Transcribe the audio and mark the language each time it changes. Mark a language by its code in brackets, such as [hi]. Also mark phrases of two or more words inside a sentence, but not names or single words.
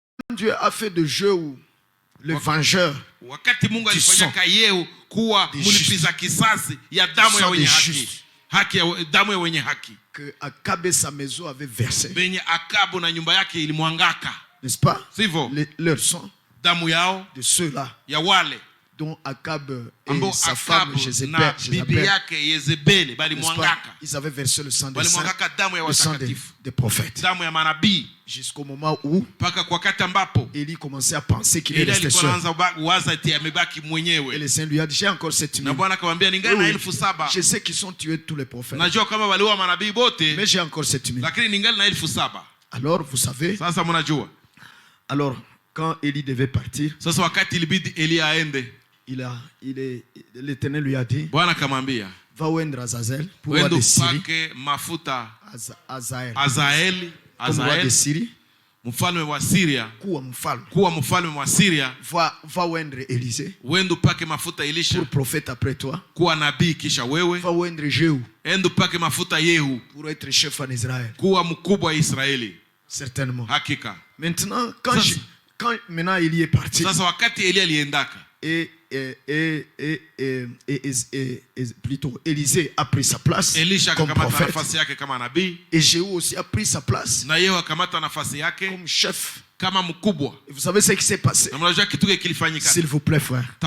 [fr] Dieu a fait de Jéhu le vengeur, [sw] wakati Mungu alifanya Yehu kuwa mlipiza kisasi ya damu ya wenye haki ya damu ya wenye haki, [fr] que Akab et sa maison avaient versé, [sw] benye Akabu na nyumba yake ilimwangaka, [fr] n'est-ce pas? [sw] Sivyo? [fr] Leur sang, [sw] damu yao [fr] de ceux-là [sw] ya wale [fr] dont Akab et [sw] ambao [fr] sa femme [sw] Akabu na bibi yake Yezebeli bali mwangaka, [fr] ils avaient versé le sang des saints, le sang des prophètes, [sw] damu ya manabii, [fr] jusqu'au moment où [sw] paka kwa wakati ambapo [fr] Élie commençait à penser qu'il est resté seul. Et le Seigneur lui a dit, j'ai encore 7000. Je sais qu'ils sont tués tous les prophètes, mais j'ai encore 7000. Alors vous savez, alors quand Élie devait partir, l'Éternel lui a dit, va oindre Azazel pour roi de Syrie, Azaël comme roi de Syrie, [sw] mfalme wa Syria, kuwa mfalme wa Syria, [fr] va oindre Élisée, [sw] wendo pake mafuta Elisha, [fr] pour prophète après toi, [sw] kuwa nabii kisha wewe, [fr] va oindre Jéhu, [sw] endo pake mafuta Yehu, [fr] pour être chef en Israël, [sw] kuwa mkubwa wa Israeli. Certainement, hakika. [fr] Maintenant quand maintenant Élie est parti, [sw] sasa wakati Elie aliendaka, [fr] plutôt Élisée a pris sa place comme prophète, et Jéhu aussi a pris sa place comme chef. Et vous savez ce qui s'est passé? S'il vous plaît, frère.